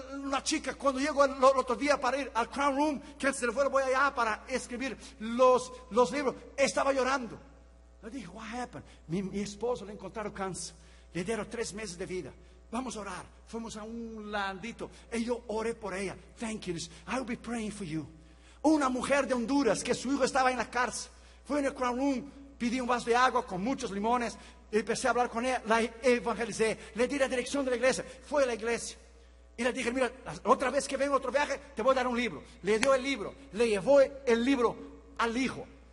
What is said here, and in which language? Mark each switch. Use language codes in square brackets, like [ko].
[es] La chica, cuando llego el otro día para ir al Crown Room, que se le fue, voy allá para escribir los libros, estaba llorando. Le dije: [en] what happened? [es] Mi esposo le encontraron cáncer, le dieron 3 meses de vida. Vamos a orar. Fuimos a un ladito y yo oré por ella. [en] Thank you, I will be praying for you. [es] Una mujer de Honduras que su hijo estaba en la cárcel, fue en el Crown Room, pidió un vaso de agua con muchos limones. Empecé a hablar con ella, la evangelicé, le di la dirección de la iglesia, fue a la iglesia y le dije: mira, otra vez que vengo, otro viaje, te voy a dar un libro. Le dio el libro, le llevó el libro al hijo.